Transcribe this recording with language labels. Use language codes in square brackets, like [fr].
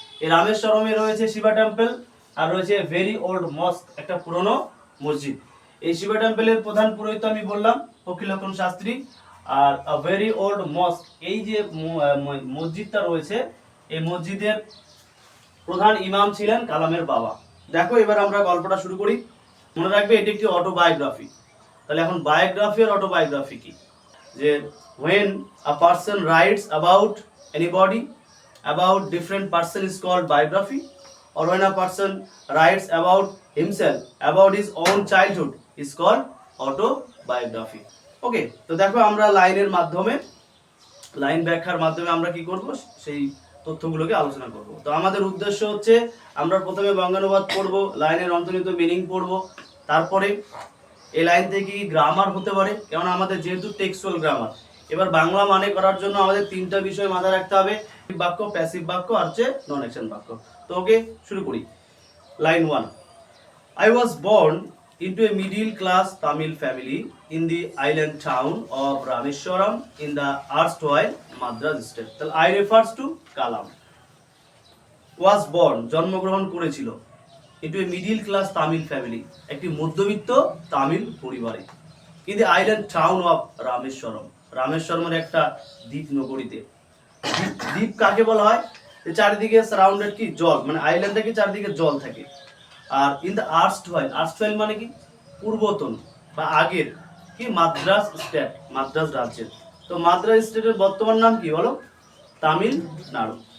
[bn] এই রামেশ্বরমে রয়েছে শিবা টেম্পল আর রয়েছে [en] very old mosque, [bn] একটা পুরনো মসজিদ। এই শিবা টেম্পলের প্রধান পুরোহিত আমি বললাম পক্ষী লক্ষণ শাস্ত্রী। আর [en] very old mosque, [bn] এই যে মসজিদটা রয়েছে, এই মসজিদের প্রধান ইমাম ছিলেন কালামের বাবা। দেখো, এবার আমরা গল্পটা শুরু করি। মনে রাখবে এটি একটি অটোবায়োগ্রাফি। তাহলে এখন বায়োগ্রাফি আর অটোবায়োগ্রাফি কি, যে [en] when a person writes about anybody, about different person is called biography, or when a person writes about himself, about his own childhood is called autobiography, okay. [bn] তো দেখো, আমরা লাইনের মাধ্যমে, লাইন ব্যাখ্যার মাধ্যমে আমরা কি করব, সেই তথ্যগুলোকে আলোচনা করব। তো আমাদের উদ্দেশ্য হচ্ছে আমরা প্রথমে বঙ্গানুবাদ পড়ব, লাইনের অন্তর্নিহিত মিনিং পড়ব, তারপরে এই লাইন থেকে গ্রামার হতে পারে, কেননা আমাদের যেহেতু টেক্সচুয়াল গ্রামার। এবার বাংলা মানে করার জন্য আমাদের তিনটা বিষয় মাথায় রাখতে হবে, বাক্য, প্যাসিভ বাক্য আর হচ্ছে নন অ্যাকশন বাক্য। তো ওকে, শুরু করি। [en] Line 1, I was born into a middle class Tamil family in the island town of Rameshwaram in the erstwhile Madras state. [bn] তাহলে [en] I refers to Kalam. Was born, [bn] জন্মগ্রহণ করেছিল, [en] into a middle class Tamil family, [bn] একটি মধ্যবিত্ত তামিল পরিবারে, [en] in the island town of Rameshwaram, [bn] রামেশ্বরমের একটা দ্বীপ নগরীতে। দ্বীপ কাকে বলা হয়, চারিদিকে সারাউন্ডেড কি, জল, মানে আইল্যান্ডে কি চারিদিকে জল থাকে। আর ইন দ্য আর্স্টওয়াইল, আর্স্টওয়াইল মানে কি, পূর্বতন বা আগের, কি, মাদ্রাস স্টেট, মাদ্রাস রাজ্যের। তো মাদ্রাস স্টেটের বর্তমান নাম কি বলো, তামিলনাড়ু।